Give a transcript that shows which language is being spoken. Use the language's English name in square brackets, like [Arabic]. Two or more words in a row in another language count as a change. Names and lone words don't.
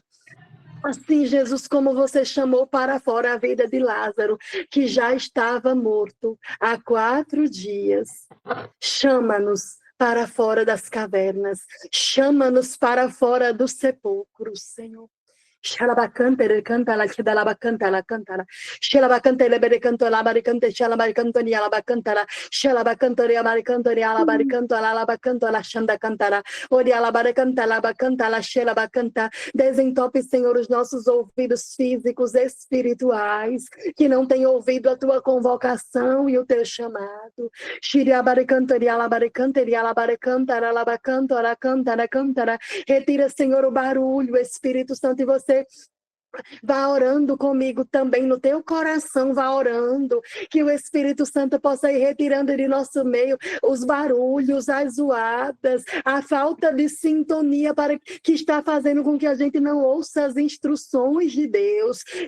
[Portuguese] Assim, Jesus, como você chamou para fora a vida de Lázaro, que já estava morto há 4 dias. Chama-nos para fora das cavernas. Chama-nos para fora dos sepulcros, Senhor. Shalabacante, canta la chedalabacanta la cantara. Shalabacante le berecanto la baricante, shalabacanto ni alabacantara. Shalabacanto ria maricanto ria alabaricanto alabacanto la shanda cantara. Ori alabaricanta la bacanta la shalabacanta. Desentope, Senhor, os nossos ouvidos físicos, espirituais, que não têm ouvido a tua convocação e o teu chamado. Shiriabaricanto ria alabaricante ria alabaricantara alabacanto la cantara cantara. Retira, Senhor, o barulho, Espírito Santo, e você vá orando comigo também no teu coração, vá orando, que o Espírito Santo possa ir retirando de nosso meio os barulhos, as zoadas, a falta de sintonia que está fazendo com que a gente não ouça as instruções de Deus.